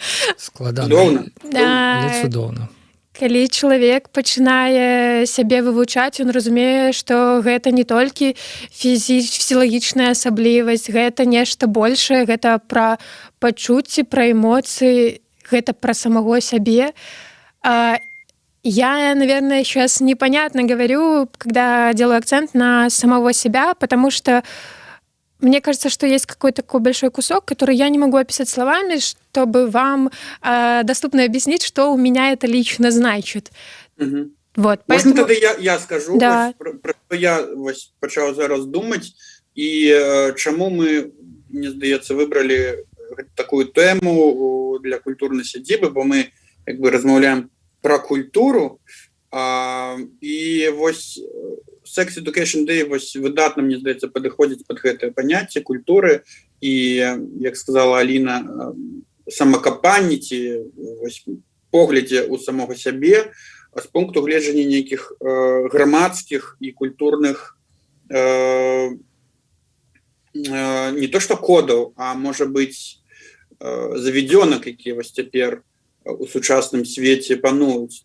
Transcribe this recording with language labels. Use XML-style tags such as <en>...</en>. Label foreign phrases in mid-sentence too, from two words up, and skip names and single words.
<be>Складана. Але цудоўна. Калі чалавек пачынае сябе вывучаць, ён разумее, што гэта не толькі фізіялагічная асаблівасць, гэта нешта большае, гэта пра пачуцці, пра эмоцыі, гэта пра самого сябе.</be> <ru>Я, наверное, сейчас непонятно говорю, когда делаю акцент на самого себя, потому что мне кажется, что есть какой-то такой большой кусок, который я не могу описать словами, чтобы вам доступно объяснить, что у меня это лично значит. Угу. Вот, поэтому... Можно тогда я скажу, да. Про что я почал зараз думать, и чему мы,</ru> <be>мне здаецца,</be> <ru>выбрали такую тему для культурной сядзібы, бо мы как бы размаўляем про культуру,</ru> <be>и вось Sex Education Day вось выдатна, мне здаецца, падыходзіць пад гэтае паняцце культуры і, як сказала Аліна, самакапанні ці поглядзе ў самога сябе, з пункту гледжання нейкіх грамадскіх і культурных не то што кодаў, а можа быць заведёнак, якія вось цяпер у сучасным свеце пануюць.</be>